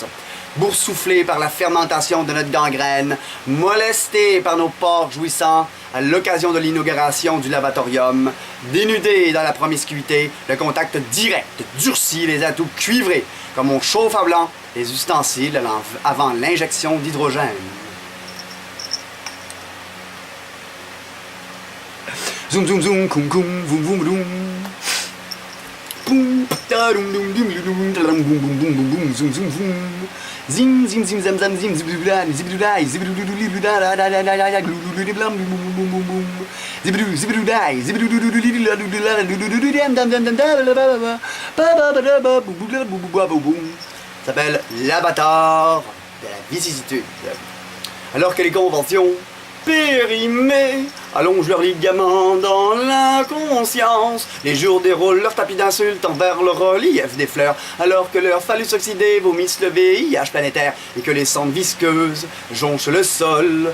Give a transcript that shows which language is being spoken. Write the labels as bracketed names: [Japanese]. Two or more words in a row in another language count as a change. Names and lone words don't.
[French] Boursouflés par la fermentation de notre gangrène, molestés par nos porcs jouissants à l'occasion de l'inauguration du lavatorium, dénudés dans la promiscuité, le contact direct durcit les atouts cuivrés, comme on chauffe à blanc les ustensiles avant l'injection d'hydrogène. Zoom zoom zoom, koum koum, voum voum voum. Boum, ta dum dum dum dum dum boum boum boum boum boum, zoom zoom zoom. Zim zim zim zam zam zim zibidouda zibidouda zibidouda la la la la la la glou blam boum boum boum boum. Zibidou zibidouda zibidouda dam dam dam dam s'appelle l'avatar de la vicissitude. Alors que les conventions périmées allongent leurs ligaments dans l'inconscience. Les jours déroulent leur tapis d'insultes envers le relief des fleurs, alors que leurs phallus oxydés vomissent le VIH planétaire et que les cendres visqueuses jonchent le sol.